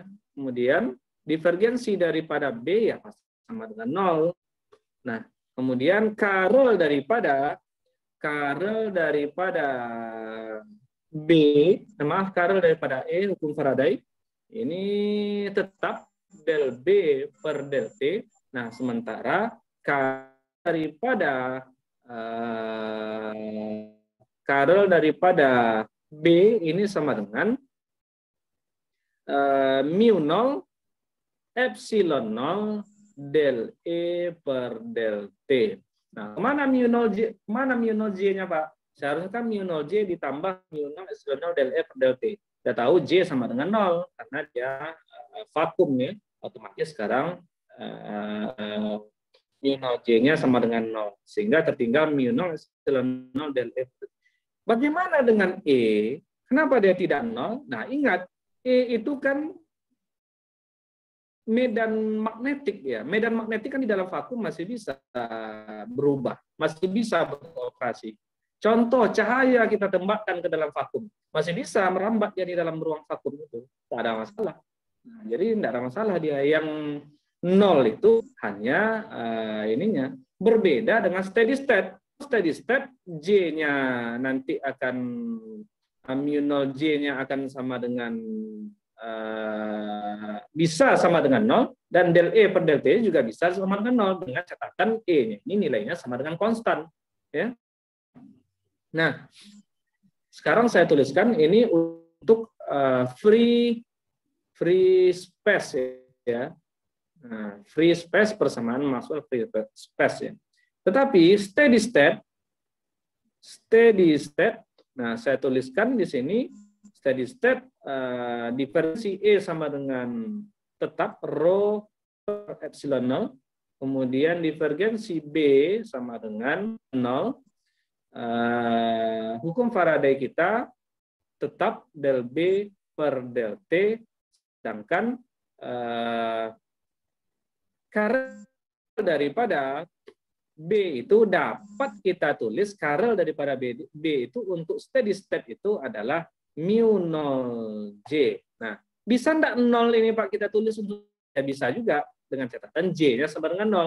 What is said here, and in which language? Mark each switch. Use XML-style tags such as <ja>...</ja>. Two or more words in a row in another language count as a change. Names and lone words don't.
<id>Kemudian divergensi daripada B ya pasti sama dengan 0. Nah, kemudian Carrel daripada B, Carrel daripada E, hukum Faraday ini tetap del B per del T. Nah, sementara Carrel daripada B ini sama dengan mu 0 epsilon 0 del E per del T. Nah, mana mu 0 J-nya, Pak? Seharusnya kan mu 0 J ditambah mu 0 epsilon 0 del E per del T. Kita tahu J sama dengan 0 karena dia vakum ya. Otomatis sekarang mu 0 J-nya sama dengan 0. Sehingga tertinggal mu 0 epsilon 0 del E. Bagaimana dengan E? Kenapa dia tidak 0? Nah, ingat, E itu kan medan magnetik ya. Medan magnetik kan di dalam vakum masih bisa berubah, masih bisa beroperasi. Contoh cahaya kita tembakkan ke dalam vakum, masih bisa merambat dia di dalam ruang vakum itu, tidak ada masalah. Nah, jadi tidak ada masalah dia. Yang 0 itu hanya ininya berbeda dengan</id> <en>steady state. Steady state</en> <id>J-nya nanti akan mu 0 J-nya akan sama dengan bisa sama dengan 0 dan del E per del T juga bisa sama dengan 0 dengan catatan E-nya ini nilainya sama dengan konstan ya. Nah, sekarang saya tuliskan ini untuk</id> <en>free space</en> <id>ya. Nah,</id> <en>free space</en> <id>persamaan Maxwell</id> <en>free space</en> <id>ya. Tetapi</id> <en>steady state,</en> <id>nah saya tuliskan di sini</id> <en>steady state</en> <id>divergensi E sama dengan tetap rho per epsilon 0, kemudian divergensi B sama dengan 0. Hukum Faraday kita tetap del B per del T, sedangkan karel daripada B itu dapat kita tulis karel daripada B itu untuk</id> <en>steady state</en> <id>itu adalah mu 0 J. Nah, bisa enggak 0 ini Pak kita tulis untuk ya bisa juga dengan catatan J-nya sama dengan 0.</id>